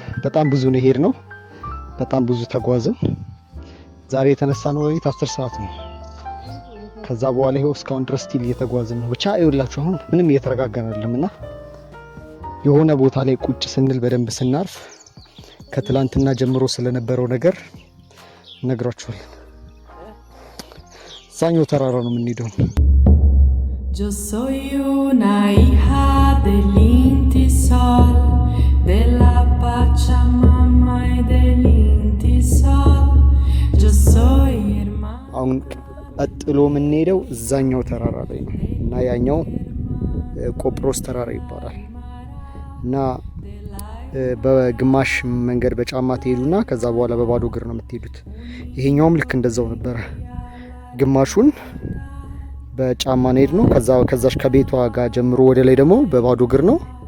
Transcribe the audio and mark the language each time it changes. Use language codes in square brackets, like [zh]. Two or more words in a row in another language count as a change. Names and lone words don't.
[am] በጣም ብዙ ነው ሄድ ነው። በጣም ብዙ ተጓዝን። ዛሬ የተነሳነው ሌሊት 10 ሰዓት ነው። ከዛ በኋላ ይሄው እስካሁን ድረስ ስቲል እየተጓዝን ነው። ብቻ ይኸውላችሁ አሁን ምንም እየተረጋጋን አይደለምና የሆነ ቦታ ላይ ቁጭ ስንል በደንብ ስናርፍ ከትላንትና ጀምሮ ስለነበረው ነገር ነግራችኋለን። እዛኛው ተራራ ነው የምንሄደው። [es] Yo soy una hija del Inti Sol, de la Pachamama y del Inti Sol. Yo soy hermana. [am] አሁን ቀጥሎ የምንሄደው እዛኛው ተራራ ላይ ነው እና ያኛው ቆጵሮስ ተራራ ይባላል እና በግማሽ መንገድ በጫማ ትሄዱና ከዛ በኋላ በባዶ እግር ነው የምትሄዱት። ይሄኛውም ልክ እንደዛው ነበረ። ግማሹን በጫማ ሄድ ነው። ከዛሽ ከቤቷ ጋር ጀምሮ ወደ ላይ ደግሞ በባዶ እግር ነው።